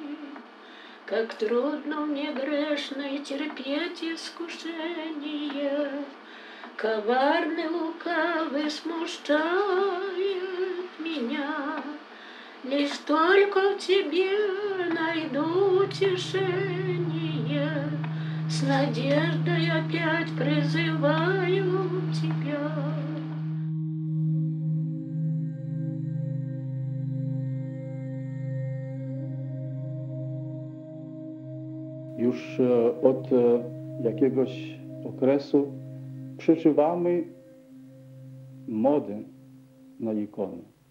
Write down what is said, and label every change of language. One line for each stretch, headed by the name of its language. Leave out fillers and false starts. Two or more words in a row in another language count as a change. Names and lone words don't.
Russian: Как трудно мне грешной терпеть искушение, коварный лукавый смущает меня. Лишь только в тебе найду утешение, с надеждой опять призываю тебя.
Polish: Już od jakiegoś okresu przeżywamy modę na ikony.